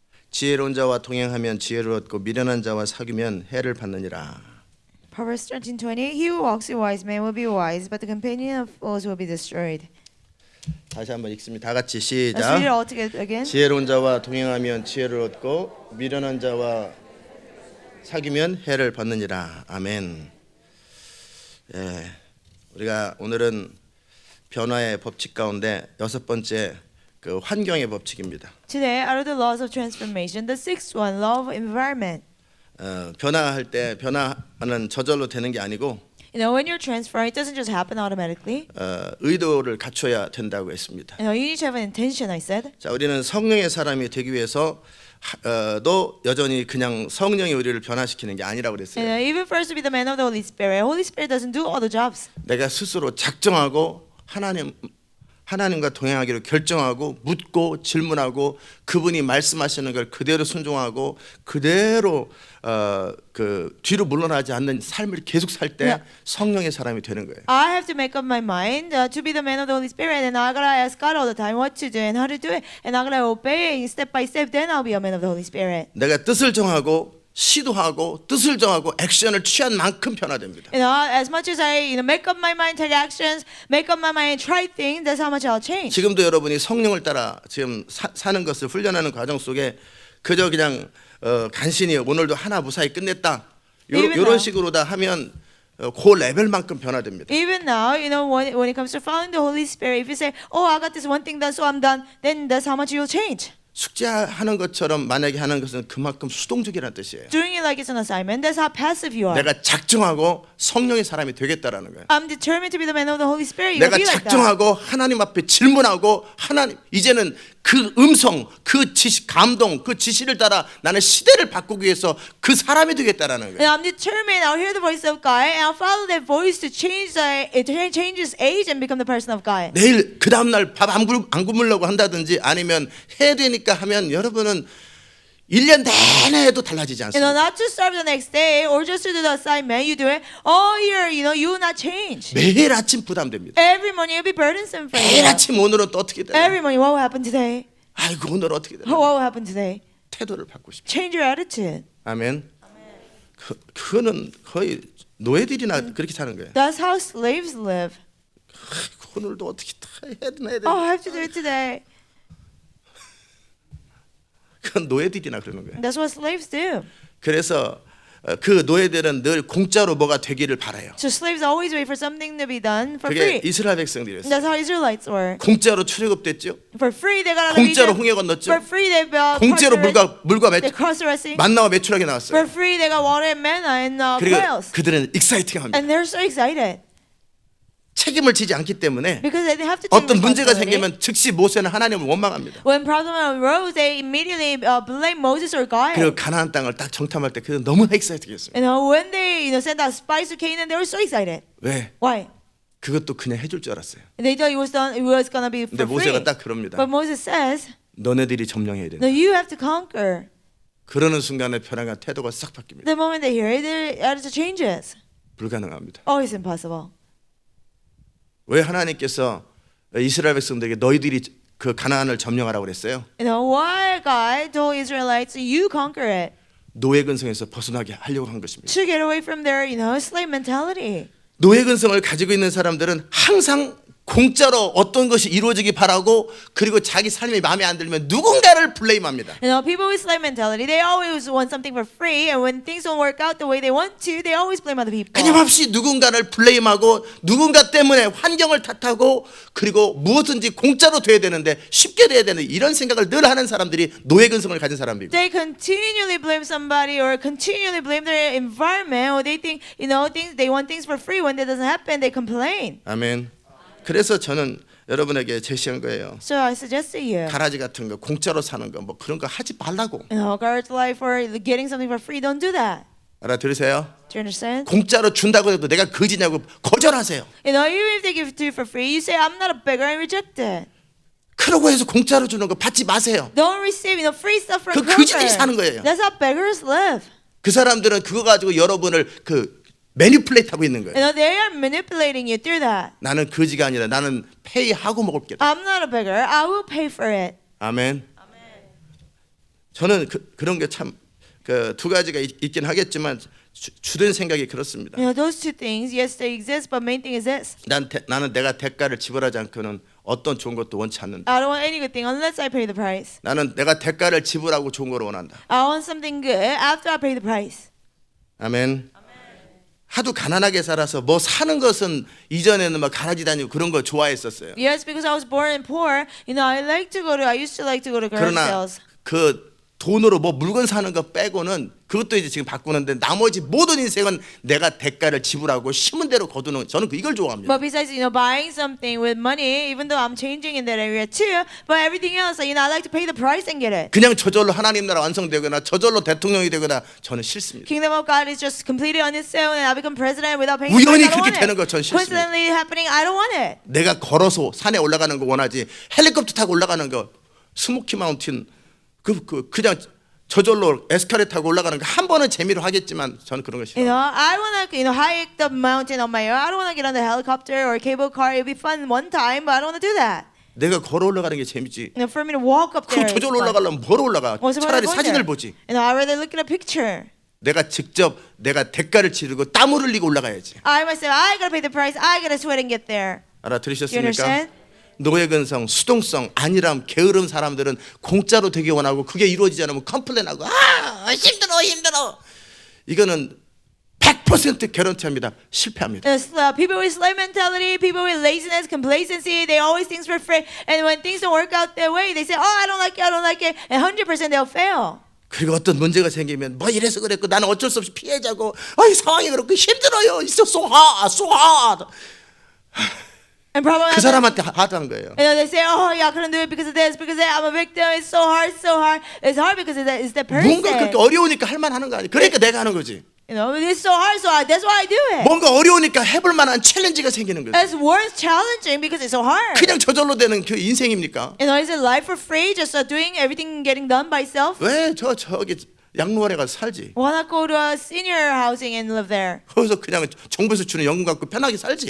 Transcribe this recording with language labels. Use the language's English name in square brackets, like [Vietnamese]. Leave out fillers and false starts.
[Korean] 지혜로운 자와 동행하면 지혜를 얻고 미련한 자와 사귀면 해를 받느니라. [English] Proverbs 13:20. He who walks with wise men will be wise, but the companion of fools will be destroyed. [Korean] 다시 한번 읽습니다. 다 같이 [English] Let's read it [Korean] 시작. [English] all together again. [Korean] 지혜로운 자와 동행하면 지혜를 얻고 미련한 자와 사귀면 해를 받느니라. 아멘. 예, 우리가 오늘은 변화의 법칙 가운데 여섯 번째 그 환경의 법칙입니다. [English] Today, out of the laws of transformation, the sixth one, law of environment. [Korean] 변화할 때 변화는 저절로 되는 게 아니고 [English] You know, when you're transferring, it doesn't just happen automatically. [Korean] 의도를 갖춰야 된다고 했습니다. [English] You know, you need to have an intention, I said. [Korean] 자, 우리는 성령의 사람이 되기 위해서 도 여전히 그냥 성령이 우리를 변화시키는 게 아니라고 [English] You [Korean] 그랬어요. [English] know, even first to be the man of the Holy Spirit doesn't do all the jobs. [Korean] 내가 스스로 작정하고 하나님과 동행하기로 결정하고 묻고 질문하고 그분이 말씀하시는 걸 그대로 순종하고 그대로 그 뒤로 물러나지 않는 삶을 계속 살 때 [English] Yeah. [Korean] 성령의 사람이 되는 거예요. [English] I have to make up my mind to be the man of the Holy Spirit, and I gotta ask God all the time what to do and how to do it, and I gotta obey step by step. Then I'll be a man of the Holy Spirit. [Korean] 내가 뜻을 정하고 시도하고 뜻을 정하고 액션을 취한 만큼 변화됩니다. [English] You know, as much as I, make up my mind, take actions, make up my mind, try things, that's how much I'll change. [Korean] 지금도 여러분이 성령을 따라 지금 사는 것을 훈련하는 과정 속에 그저 그냥 간신히 오늘도 하나 무사히 끝냈다 이런 식으로 다 하면 그 레벨만큼 변화됩니다. [English] Even now, when it comes to following the Holy Spirit, if you say, "Oh, I got this one thing done, so I'm done," then that's how much you'll change. [Korean] 숙제하는 것처럼 만약에 하는 것은 그만큼 수동적이라는 뜻이에요. [English] Doing it like it's an assignment, that's how passive you are. [Korean] 내가 작정하고 성령의 사람이 되겠다라는 거예요. [English] I'm determined to be the man of the Holy Spirit. You'll [Korean] 내가 [English] be like that. [Korean] 작정하고 하나님 앞에 질문하고 하나님 이제는 그 음성, 그 지시, 감동, 그 지시를 따라 나는 시대를 바꾸기 위해서 그 사람이 되겠다라는 거예요. [English] And I'm determined. I'll hear the voice of God, and I'll follow that voice to change his age and become the person of God. [Korean] 내일 그 다음 날 밥 안 굶으려고 한다든지 아니면 해야 되니까 하면 여러분은 1년 내내 해도 달라지지 [English] You know, [Korean] 않습니다. [English] not to serve the next day or just to do the assignment. You do it all year. You know, you will not change. [Korean] 매일 아침 부담됩니다. [English] Every morning it will be burdensome for [Korean] 매일 [English] you. [Korean] 아침 오늘은 또 어떻게 되나? [English] Every morning, what will happen today? [Korean] 아이고 오늘 어떻게 되나? [English] What will happen today? [Korean] 태도를 바꾸고 싶어요. [English] Change your attitude. [Korean] 아멘. 그거는 거의 노예들이나 그렇게 사는 거예요. [English] That's how slaves live. [Korean] 아이고, 오늘도 어떻게 다 해야 되나 해야 [English] Oh, [Korean] 되나. [English] I have to do it today. [Korean] 그건 노예들이나 그러는 거예요. [English] That's what slaves do. [Korean] 그래서 그 노예들은 늘 공짜로 뭐가 되기를 바라요. [English] So slaves always wait for something to be done for [Korean] 그게 [English] free. [Korean] 이스라엘 백성들이었어요. [English] That's how Israelites were. [Korean] 공짜로 출애굽됐죠. [English] For free, they got out of [Korean] 공짜로 [English] Egypt. [Korean] 홍해 건넜죠. [English] For free, they [Korean] 공짜로 물과 [English] they crossed the Red Sea. [Korean] 만나와 매출하게 [English] For [Korean] 나왔어요. [English] free, they got water and manna and [Korean] 그리고 [English] quails. [Korean] 그들은 익사이팅합니다. [English] And they're so excited [Korean] 책임을 지지 않기 때문에 [English] because they have to take [Korean] 어떤 문제가 [English] responsibility. [Korean] 생기면 즉시 모세는 하나님을 원망합니다. [English] When problem arose, they immediately blame Moses or God. [Korean] 그리고 가나안 땅을 딱 정탐할 때 그들은 너무 익사이팅했어요. [English] You know, when they sent out spies to Canaan, they were so excited. [Korean] 왜? [English] Why? [Korean] 그것도 그냥 해줄 줄 알았어요. [English] They thought it was gonna be [Korean] 근데 [English] for free. [Korean] 모세가 딱 그럽니다. [English] But Moses says, [Korean] 너네들이 점령해야 된다. [English] no, you have to conquer. [Korean] 그러는 순간에 변화가 태도가 싹 바뀝니다. [English] The moment they hear it, their attitude changes. [Korean] 불가능합니다. [English] Oh, it's impossible. [Korean] 왜 하나님께서 이스라엘 백성들에게 너희들이 그 가나안을 점령하라고 그랬어요? [English] You know, why God told Israelites, you conquer it. [Korean] 노예 근성에서 벗어나게 하려고 한 것입니다. [English] To get away from their, slave mentality. [Korean] 노예 근성을 가지고 있는 사람들은 항상 공짜로 어떤 것이 이루어지기 바라고 그리고 자기 삶이 마음에 안 들면 누군가를 블레임합니다. [English] You know, people with slave mentality, they always want something for free, and when things don't work out the way they want to, they always blame other people. [Korean] 끊임없이 누군가를 블레임하고 누군가 때문에 환경을 탓하고 그리고 무엇든지 공짜로 돼야 되는데 쉽게 돼야 되는 이런 생각을 늘 하는 사람들이 노예 근성을 가진 사람들이고 [English] They continually blame somebody or continually blame their environment, or they think, they want things for free. When that doesn't happen, they complain. [Korean] 아멘. 그래서 저는 여러분에게 제시한 거예요. [English] So I suggest to you, [Korean] 가라지 같은 거 공짜로 사는 거 뭐 그런 거 하지 말라고. [English] guard life or getting something for free, don't do that. [Korean] 알아들으세요? [English] Do you understand? [Korean] 공짜로 준다고 해도 내가 거지냐고 거절하세요. [English] Even if they give it to you for free, you say, I'm not a beggar, and reject it. [Korean] 그러고 해서 공짜로 주는 거 받지 마세요. [English] Don't receive, free stuff from [Korean] 그 거지들이 [English] beggar. [Korean] 사는 거예요. [English] That's how beggars live. [Korean] 그 사람들은 그거 가지고 여러분을 매니플레이트 하고 있는 거예요. [English] They are manipulating you through that. [Korean] 나는 거지가 아니라 나는 페이하고 먹을게. [English] I'm not a beggar. I will pay for it. [Korean] 아멘. 저는 그런 게 참 두 가지가 있긴 하겠지만 주된 생각이 그렇습니다. [English] Those two things, yes, they exist, but main thing is this. [Korean] 나는 내가 대가를 지불하지 않고는 어떤 좋은 것도 원치 않는다. [English] I don't want any good thing unless I pay the price. [Korean] 나는 내가 대가를 지불하고 좋은 걸 원한다. [English] I want something good after I pay the price. [Korean] 아멘. 하도 가난하게 살아서 뭐 사는 것은 이전에는 막 가라지 다니고 그런 거 좋아했었어요. [English] Yes, because I was born and poor. I used to like to go to garage [Korean] 그러나 [English] sales. [Korean] 그 돈으로 뭐 물건 사는 거 빼고는 그것도 이제 지금 바꾸는데 나머지 모든 인생은 내가 대가를 지불하고 심은 대로 거두는 저는 이걸 좋아합니다. [English] But besides, buying something with money, even though I'm changing in that area too, but everything else, I like to pay the price and get it. [Korean] 그냥 저절로 하나님 나라 완성되거나 저절로 대통령이 되거나 저는 싫습니다. [English] Kingdom of God is just completed on its own, and I become president without paying [Korean] 우연히 [English] the price. I don't want [Korean] 거 전 [English] it. [Korean] 싫습니다. [English] Coincidentally happening, I don't want it. [Korean] 내가 걸어서 산에 올라가는 거 원하지 헬리콥터 타고 올라가는 거 스모키 마운틴 그냥 저절로 에스카레이터 타고 올라가는 거 한 번은 재미로 하겠지만 저는 그런 거 싫어요. [English] I wanna, hike the mountain on my own. I don't wanna get on the helicopter or cable car. It'd be fun one time, but I don't wanna do that. [Korean] 내가 걸어 올라가는 게 재밌지. [English] For me to walk up there. [Korean] 그럼 저절로 올라가려면 뭐로 올라가? [English] What's the point of going [Korean] 사진을 [English] there? [Korean] 보지. [English] I'd rather look at a picture. [Korean] 내가 직접 내가 대가를 치르고 땀을 흘리고 올라가야지. [English] I myself, I gotta pay the price. I gotta sweat and get there. You [Korean] 알아들으셨습니까? [English] understand? [Korean] 노예 근성, 수동성, 안일함, 게으름 사람들은 공짜로 되기 원하고 그게 이루어지지 않으면 컴플레인하고 힘들어. 이거는 100% 개런티합니다. 실패합니다. [English] People with slave mentality, people with laziness, complacency, they always things for free. And when things don't work out their way, they say, I don't like it. And 100% they'll fail. [Korean] 그리고 어떤 문제가 생기면 뭐 이래서 그랬고 나는 어쩔 수 없이 피해자고 이 상황이 그렇고 힘들어요. [English] It's so hard. And problem [Korean] 그 사람한테 하던 거예요. [English] they say, I couldn't do it because of this, because of that. I'm a victim. It's so hard. It's hard because it's that [Korean] 뭔가 그렇게 [English] person. [Korean] 어려우니까 할 만하는 거 아니에요. 그러니까 내가 하는 거지. [English] You know, it's so hard, so that's why I do it. [Korean] 뭔가 어려우니까 해볼 만한 챌린지가 생기는 거죠. [English] It's worth challenging because it's so hard. [Korean] 그냥 저절로 되는 그 인생입니까? [English] You know, is it life for free, just doing everything, getting done by itself? [Korean] 왜 저기 양로원에 가서 살지? [English] Why not go to a senior housing and live there? [Korean] 거기서 그냥 정부에서 주는 연금 갖고 편하게 살지.